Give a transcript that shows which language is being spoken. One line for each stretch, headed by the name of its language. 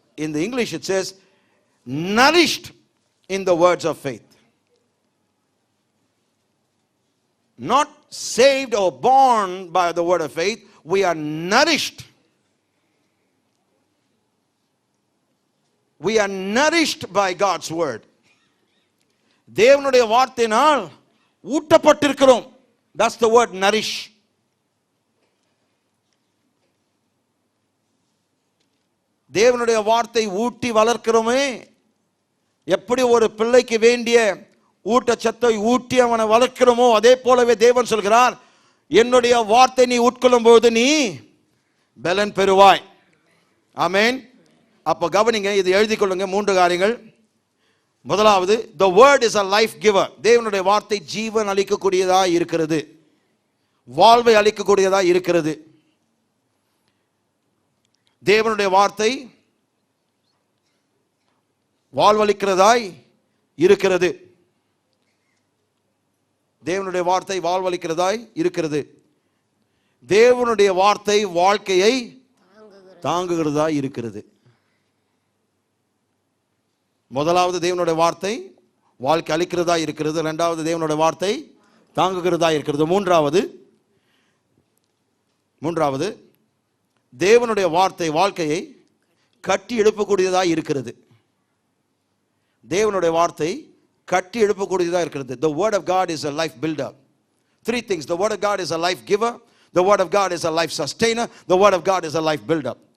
English: In the English it says nourished in the words of faith. Not saved or born by the word of faith, we are nourished. We are nourished by God's word.
Tamil: தேவனுடைய வார்த்தையினால் ஊட்டப்பட்டிருக்கிறோம்.
English: That's the word nourish.
Tamil: தேவனுடைய வார்த்தை ஊட்டி வளர்க்கிறோமே. எப்படி ஒரு பிள்ளைக்கு வேண்டிய ஊட்டச்சத்தை ஊட்டி அவனை வளர்க்கிறோமோ அதே போலவே தேவன் சொல்கிறார், என்னுடைய வார்த்தை நீ உட்கொள்ளும் போது நீ பலன் பெறுவாய். ஆமென். அப்ப கவனிங்க, இது எழுதி கொள்ளுங்க. 3 காரியங்கள். முதலாவது,
English: the word is a life giver.
Tamil: தேவனுடைய வார்த்தை ஜீவன் அளிக்கக்கூடியதா இருக்கிறது, வாழ்வை அளிக்கக்கூடியதா இருக்கிறது. தேவனுடைய வார்த்தை வாழ்வளிக்கிறதாய் இருக்கிறது. தேவனுடைய வார்த்தை வாழ்வளிக்கிறதாய் இருக்கிறது. தேவனுடைய வார்த்தை வாழ்க்கையை தாங்குகிறதா இருக்கிறது. முதலாவது தேவனுடைய வார்த்தை வாழ்க்கை அளிக்கிறதா இருக்கிறது. இரண்டாவது தேவனுடைய வார்த்தை தாங்குகிறதா இருக்கிறது. மூன்றாவது தேவனுடைய வார்த்தை வாழ்க்கையை கட்டி எழுப்பக்கூடியதா இருக்கிறது. தேவனுடைய வார்த்தை கட்டி எழுப்பக்கூடியதா இருக்கிறது.
English: The word of God is a life builder. 3 things. The word of God is a life giver. The word of God is a life sustainer. The word of God is a life builder.